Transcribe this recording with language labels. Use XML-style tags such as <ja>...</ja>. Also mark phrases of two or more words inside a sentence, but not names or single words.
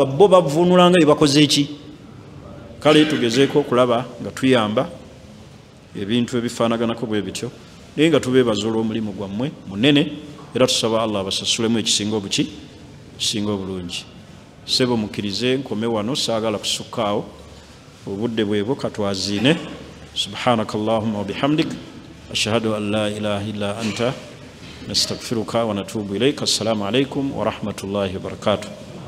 <lg>bo bavunula nga bebakoze eki kale tugezeeko okulaba nga tuyamba ebintu ebifaanaganako bwe bityo naye nga tubeebaza olw'omulimu gwammwe munene era tusaba Allah abasasulemu ekisinga obuki kisinga obulungi sebo mukkirize nkome wano saagala kusukkaawo obudde bwebwo katwaziine</lg> <ar>سبحانك اللهم وبحمدك أشهد أن لا إله إلا أنت نستغفرك ونتوب إليك السلام عليكم ورحمة الله وبركاته</ar>